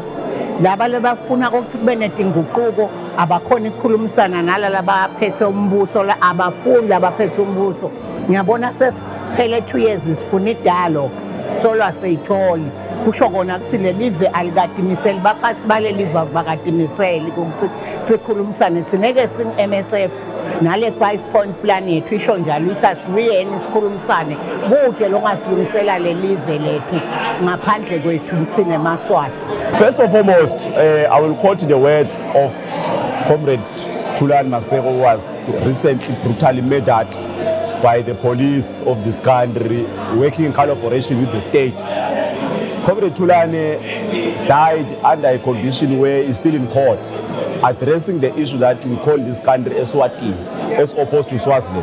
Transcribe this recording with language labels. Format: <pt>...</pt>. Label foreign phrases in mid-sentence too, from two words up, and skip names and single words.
<ss>laba labafuna ukuthi kube netinguquko abakhona ukukhulumisana nalala baphethe umbuso la abafuni labaphethe umbuso ngiyabona sesiphele 2 years sifuna idialogue solwa seyitholi kusho kona ukuthi lelive alikadimiseli baphathi balelive bakadimiseli ukuthi sikhulumisane sineke MSF nale</ss> <en>5-point plan</en> <ss>yethu isho njalo ukuthi asibuyeni sikhulumisane kude longasilungisela lelive lethu ngaphandle kwethu thina eMaswati.</ss> <en>First and foremost, I will quote the words of Comrade Thulani Maseko, who was recently brutally murdered by the police of this country, working in collaboration with the state. Comrade Thulani died under a condition where he's still in court, addressing the issue that we call this country Eswatini, as opposed to Swaziland.</en>